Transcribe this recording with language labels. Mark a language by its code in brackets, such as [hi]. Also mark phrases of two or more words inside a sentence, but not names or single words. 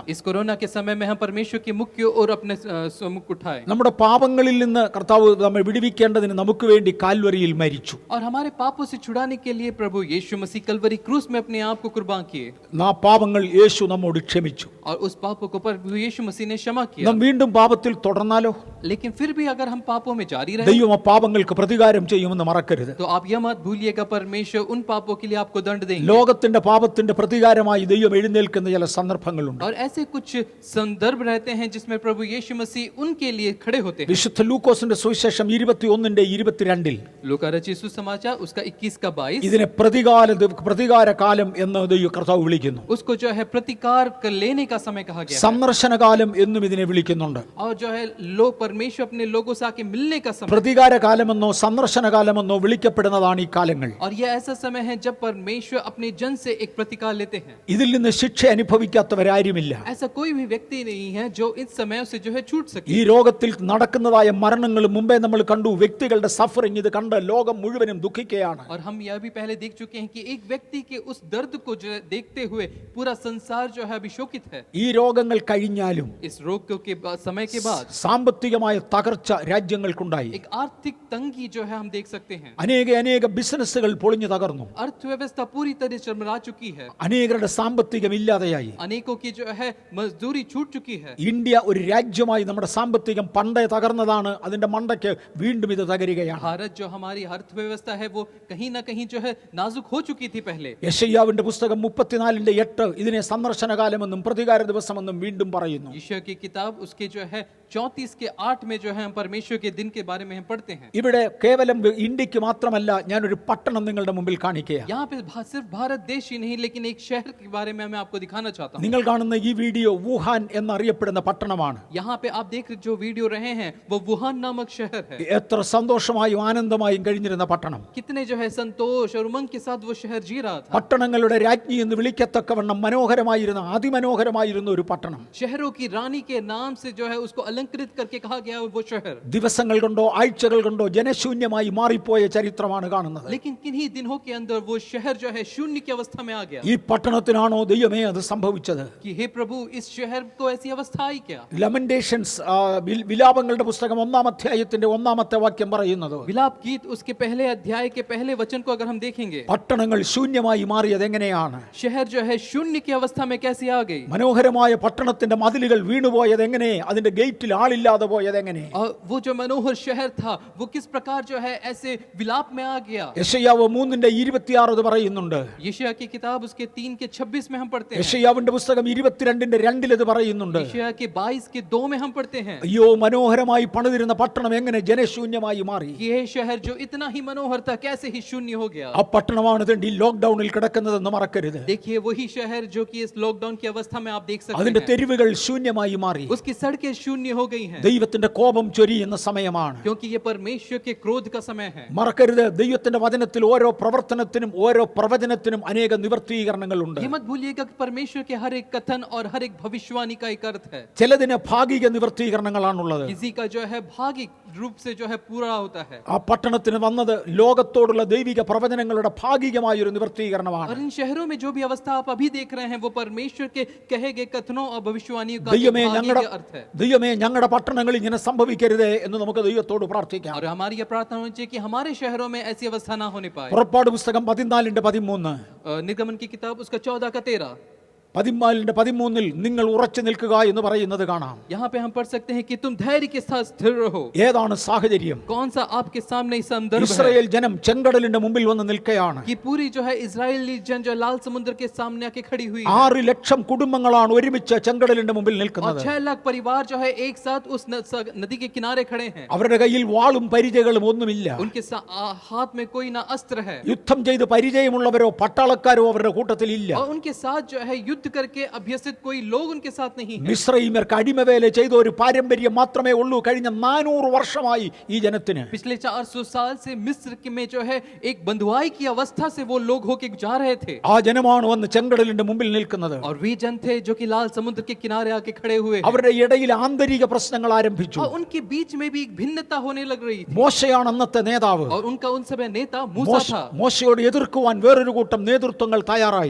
[hi] इस कोरोना के समय में हम परमेश्वर के मुख की ओर अपने मुख उठाए. [ml] നമ്മുടെ പാപങ്ങളിൽ നിന്ന് കർത്താവ് നമ്മെ വിടുവിക്കേണ്ടതിന് നമുക്ക് വേണ്ടി കാൽവരിയിൽ മരിച്ചു. [hi] और हमारे पापों से छुड़ाने के लिए प्रभु यीशु मसीह कलवरी क्रूस में अपने आप को कुर्बान किए. [ml] ആ പാപങ്ങൾ യേശു നമ്മോട് ക്ഷമിച്ചു. [hi] और उस पापों को प्रभु यीशु मसीह ने क्षमा किया. [ml] നാം വീണ്ടും പാപത്തിൽ തുടർന്നാലോ? [hi] लेकिन फिर भी अगर हम पापों में जारी रहे, [ml] ദൈവം ആ പാപങ്ങൾക്ക് പ്രതികാരം ചെയ്യുമെന്ന് മറക്കരുത്. [hi] तो आप यह मत भूलिएगा परमेश्वर उन पापों के लिए आपको दंड देंगे. [ml] ലോകത്തിന്റെ പാപത്തിന്റെ പ്രതികാരമായി ദൈവം എഴുന്നേൽക്കുന്ന ചില സന്ദർഭങ്ങളുണ്ട്. [hi] और ऐसे कुछ संदर्भ रहते हैं जिसमें प्रभु यीशु मसीह उनके लिए खड़े होते हैं. [ml] വിശുദ്ധ ലൂക്കോസിന്റെ സുവിശേഷം 21:22 [hi] लूका रचित सुसमाचार उसका 21:22 [ml] ഇതിനെ പ്രതികാര കാലം എന്ന് ദൈവ കർത്താവ് വിളിക്കുന്നു. [hi] उसको जो है प्रतिकार कर लेने का समय कहा गया है. [ml] സന്ദർശന കാലം എന്നും ഇതിനെ വിളിക്കുന്നുണ്ട്. [hi] और जो है लोग परमेश्वर अपने लोगों से आके मिलने का समय. [ml] പ്രതികാര കാലമെന്നോ സന്ദർശന കാലമെന്നോ വിളിക്കപ്പെടുന്നതാണ് ഈ കാലങ്ങൾ. [hi] और यह ऐसा समय है जब परमेश्वर अपने जन से एक प्रतिकार लेते हैं. [ml] ഇതിൽ നിന്ന് ശിക്ഷ അനുഭവിക്കാത്തവരാരുമില്ല. [hi] ऐसा कोई भी व्यक्ति नहीं है जो इस समय से जो है छूट सके. [ml] ഈ രോഗത്തിൽ നടക്കുന്നതായ മരണങ്ങൾ മുമ്പേ നമ്മൾ കണ്ടു. വ്യക്തികളുടെ സഫറിങ് ഇത് കണ്ട് ലോകം മുഴുവനും ദുഃഖിക്കുകയാണ്. [hi] और हम यह भी पहले देख चुके हैं कि एक व्यक्ति के उस दर्द को जो है देखते हुए पूरा संसार जो है अभी शोकित है. [ml] ഈ രോഗങ്ങൾ കഴിഞ്ഞാലും [hi] इस रोग के समय के बाद [ml] സാമ്പത്തികമായ തകർച്ച രാജ്യങ്ങൾക്കുണ്ടായി. [hi] एक आर्थिक तंगी जो है हम देख सकते हैं. [ml] അനേക ബിസിനസ്സുകൾ പൊളിഞ്ഞു തകർന്നു. [hi] अर्थव्यवस्था पूरी तरह चरमरा चुकी है. [ml] അനേകരുടെ സാമ്പത്തികം ഇല്ലാതെയായി. [hi] अनेकों की जो है मजदूरी छूट चुकी है. [ml] ഇന്ത്യ ഒരു രാജ്യമായി നമ്മുടെ സാമ്പത്തികം പണ്ടേ തകർന്നതാണ്. അതിന്റെ മണ്ടയ്ക്ക് വീണ്ടും ഇത് തകരുകയാണ്. [hi] भारत जो हमारी अर्थव्यवस्था है वो कहीं ना कहीं जो है नाजुक हो चुकी थी पहले. [ml] യെശയ്യാവിന്റെ പുസ്തകം 34:8 ഇതിനെ സന്ദർശനകാലമെന്നും പ്രതികാര ദിവസമെന്നും വീണ്ടും പറയുന്നു. [hi] ईशा की किताब उसके जो है 34:8 में जो है हम परमेश्वर के दिन के बारे में हम पढ़ते हैं. [ml] ഇവിടെ കേവലം ഇന്ത്യക്ക് മാത്രമല്ല, ഞാനൊരു പട്ടണം നിങ്ങളുടെ മുമ്പിൽ കാണിക്കുകയാണ്. [hi] यहाँ पे सिर्फ भारत देश ही नहीं लेकिन एक शहर के बारे में मैं आपको दिखाना चाहता हूँ. [ml] നിങ്ങൾ കാണുന്ന ഈ വീഡിയോ വുഹാൻ എന്നറിയപ്പെടുന്ന പട്ടണമാണ്. [hi] यहाँ पे आप देख जो वीडियो रहे हैं वो वुहान नामक शहर है. [ml] എത്ര സന്തോഷമായും ആനന്ദമായും കഴിഞ്ഞിരുന്ന പട്ടണം. [hi] कितने जो है संतोष और उमंग के साथ वो शहर जी रहा था। [ml] പട്ടണങ്ങളുടെ രാജ്ഞി എന്ന് വിളിക്കത്തക്കവണ്ണം മനോഹരമായിരുന്ന അതിമനോഹരമായിരുന്ന ഒരു പട്ടണം. [hi] शहरों की रानी के नाम से जो है उसको अलंकृत करके कहा गया वो शहर। [ml] ദിവസങ്ങൾ കൊണ്ടോ ആഴ്ചകൾ കൊണ്ടോ ജനശൂന്യമായി മാറിപ്പോയ ചരിത്രമാണ് കാണുന്നത്. [hi] लेकिन किन्हीं दिनों के अंदर वो शहर जो है शून्य की अवस्था में आ गया। [ml] ഈ പട്ടണത്തിനാണോ ദൈവമേ അത് സംഭവിച്ചത്? [hi] कि हे प्रभु इस शहर को ऐसी अवस्था आई क्या? [ml] ലമന്റേഷൻസ് വിലാപങ്ങളുടെ പുസ്തകം 1-ാം അധ്യായത്തിന്റെ 1-ാമത്തെ വാക്യം പറയുന്നത് [hi] विलाप गीत उसके पहले अध्याय के पहले वचन को अगर हम देखेंगे, [ml] പട്ടണങ്ങൾ ശൂന്യമായി മാറിയത് എങ്ങനെയാണ്? [hi] शहर जो है शून्य की अवस्था में कैसे आ गई? [ml] മനോഹരമായ പട്ടണത്തിന്റെ മതിലുകൾ വീണുപോയത് എങ്ങനെ? അതിന്റെ ഗേറ്റിൽ ആളില്ലാതെ പോയത് എങ്ങനെ? [hi] और वो जो मनोहर शहर था वो किस प्रकार जो है ऐसे विलाप में आ गया? [ml] യെശയ്യാവ് 3:26 ഇത് പറയുന്നുണ്ട്. [hi] यशायाह की किताब उसके 3:26 में हम पढ़ते हैं। [ml] യെശയ്യാവിന്റെ പുസ്തകം 22:2 ഇത് പറയുന്നുണ്ട്. [hi] यशायाह के 22:2 में हम पढ़ते हैं। [ml] അയ്യോ, മനോഹരമായി പണിതിരുന്ന പട്ടണം എങ്ങനെ ജനശൂന്യമായി മാറി? [hi] ये शहर जो इतना ही मनोहर था कैसे ही शून्य हो गया? [ml] ആ പട്ടണമാണ് ഈ ലോക്ക്ഡൌണിൽ കിടക്കുന്നതെന്ന് മറക്കരുത്. [hi] देखिए वही शहर जो कि इस लॉकडाउन की अवस्था में आप देख सकते [ml] അതിന്റെ [hi] हैं, [ml] തെരുവുകൾ ശൂന്യമായി മാറി. [hi] उसकी सड़कें शून्य हो गई हैं [ml] ദൈവത്തിന്റെ കോപം ചൊരിയുന്ന സമയമാണ്. [hi] क्योंकि ये परमेश्वर के क्रोध का समय है। [ml] മറക്കരുത്, ദൈവത്തിന്റെ വചനത്തിൽ ഓരോ പ്രവർത്തനത്തിനും ഓരോ പ്രവചനത്തിനും അനേക നിവർത്തീകരണങ്ങളുണ്ട്. [hi] ये मत भूलिएगा कि परमेश्वर के हर एक कथन और हर एक भविष्यवाणी का एक अर्थ है। [ml] ചിലതിന് ഭാഗിക നിവർത്തീകരണങ്ങളാണുള്ളത്. [hi] किसी का जो है भागिक रूप से जो है पूरा होता है, [ml] ആ പട്ടണത്തിന് വന്നത് ലോകത്തോടുള്ള ദൈവിക പ്രവചനങ്ങളുടെ ഭാഗികമായ ഒരു നിവർത്തീകരണമാണ്. [hi] और इन शहरों में जो भी अवस्था आप अभी देख रहे हैं वो परमेश्वर के कहे गए कथनों और भविष्यवाणियों का [ml] ദൈവമേ [hi] भागिक [ml] ഞങ്ങളുടെ [hi] अर्थ है। [ml] ദൈവമേ ഞങ്ങളുടെ പട്ടണങ്ങളിൽ ഇങ്ങനെ സംഭവിക്കരുതേ എന്ന് നമുക്ക് ദൈവത്തോട് പ്രാർത്ഥിക്കാം. [hi] और हमारी ये प्रार्थना होनी चाहिए कि हमारे शहरों में ऐसी अवस्था ना होने पाए। [ml] പുറപ്പാട് പുസ്തകം 14:13 [hi] निर्गमन की किताब उसका 14:13 [ml] 14:13 നിങ്ങൾ ഉറച്ചു നിൽക്കുക എന്ന് പറയുന്നത് കാണാം. [hi] यहाँ पे हम पढ़ सकते हैं कि तुम धैर्य के साथ स्थिर रहो। [ml] ഏതാണ് സാഹചര്യം? [hi] कौन सा आपके सामने संदर्भ है? [ml] ഇസ്രായേൽ ജനം ചെങ്കടലിന്റെ മുമ്പിൽ വന്ന് നിൽക്കുകയാണ്. [hi] कि पूरी जो है इजरायली जन जो लाल समुद्र के सामने आके खड़ी हुई है। [ml] 6 ലക്ഷം കുടുംബങ്ങളാണ് ഒരുമിച്ച് ചെങ്കടലിന്റെ മുമ്പിൽ [hi] और [ml] നിൽക്കുന്നത്. [hi] 6 लाख परिवार जो है एक साथ उस नदी के किनारे खड़े हैं। [ml] അവരുടെ കയ്യിൽ വാളും പരിചയങ്ങളും ഒന്നുമില്ല. [hi] उनके हाथ में कोई ना अस्त्र है [ml] യുദ്ധം ചെയ്ത് പരിചയമുള്ളവരോ പട്ടാളക്കാരോ അവരുടെ കൂട്ടത്തിൽ ഇല്ല. [hi] और उनके साथ जो है युद्ध करके अभ्यसित कोई लोग उनके साथ नहीं है। [ml] മിസ്രയീമ്യർക്ക് അടിമവേല ചെയ്ത ഒരു പാരമ്പര്യം മാത്രമേ ഉള്ളൂ കഴിഞ്ഞ 400 വർഷമായി ഈ ജനത്തിന്. [hi] पिछले 400 साल से मिस्र में जो है एक बंधुआई की अवस्था से वो लोग होके जा रहे थे। [ml] ആ ജനമാണ് വന്ന് ചെങ്കടലിന്റെ മുമ്പിൽ നിൽക്കുന്നത്. [hi] और वे जन थे जो कि लाल समुद्र के किनारे आके खड़े हुए हैं। [ml] അവരുടെ ഇടയിൽ ആന്തരിക പ്രശ്നങ്ങൾ ആരംഭിച്ചു. [hi] और उनके बीच में भी एक भिन्नता होने लग रही थी। [ml] മോശയാണ് അന്നത്തെ നേതാവ്. [hi] और उनका उन समय नेता मूसा था। [ml] മോശയോട് എതിർക്കുവാൻ വേറൊരു കൂട്ടം നേതൃത്വങ്ങൾ തയ്യാറായി.